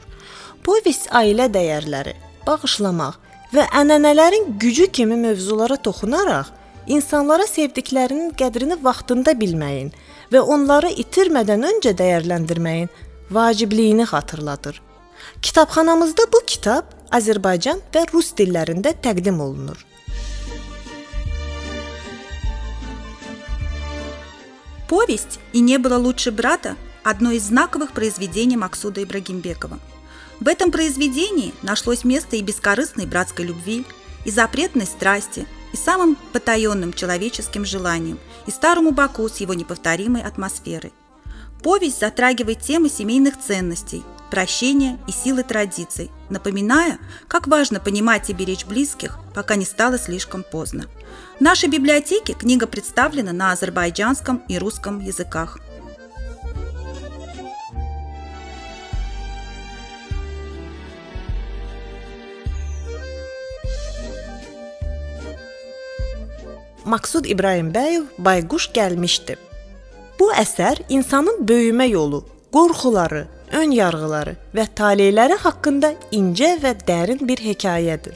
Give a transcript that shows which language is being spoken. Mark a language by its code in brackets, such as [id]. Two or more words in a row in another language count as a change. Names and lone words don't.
[az] Povest ailə dəyərləri, bağışlamaq və ənənələrin gücü kimi mövzulara toxunaraq insanlara sevdiklərinin qədrini vaxtında bilməyin və onları itirmədən öncə dəyərləndirməyin vacibliyini xatırladır. Kitabxanamızda bu kitab Azərbaycan və Rus dillərində təqdim olunur. [ru] Повесть «И не было лучше брата» – одно из знаковых произведений Максуда Ибрагимбекова. В этом произведении нашлось место и бескорыстной братской любви, и запретной страсти, и самым потаенным человеческим желаниям, и старому Баку с его неповторимой атмосферой. Повесть затрагивает темы семейных ценностей, прощения и силы традиций, напоминая, как важно понимать и беречь близких, пока не стало слишком поздно. В нашей библиотеке книга представлена на азербайджанском и русском языках. [az] Maksud İbrahimbəyev Bayquş gəlmişdi. Bu əsər insanın böyümə yolu, qorxuları, ön yarğıları və taleyləri haqqında incə və dərin bir hekayədir.